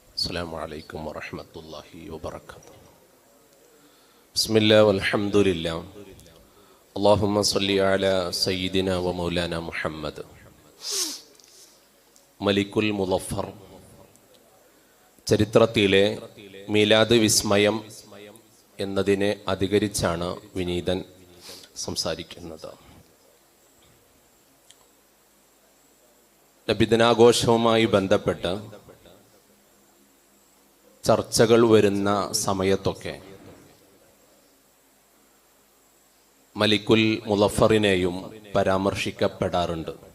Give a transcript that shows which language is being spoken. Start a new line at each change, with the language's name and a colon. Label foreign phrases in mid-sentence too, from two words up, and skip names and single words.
Arabic: السلام عليكم ورحمة الله وبركاته. بسم الله والحمد لله. اللهم صل على سيدنا ومولانا محمد.
Malayalam: മലിക്കുൽ മുളഫർ ചരിത്രത്തിലെ മീലാദ് വിസ്മയം എന്നതിനെ അധികരിച്ചാണ് വിനീതൻ സംസാരിക്കുന്നത്. നബിദിനാഘോഷവുമായി ബന്ധപ്പെട്ട് ചർച്ചകൾ വരുന്ന സമയത്തൊക്കെ മലിക്കുൽ മുളഫറിനെയും പരാമർശിക്കപ്പെടാറുണ്ട്.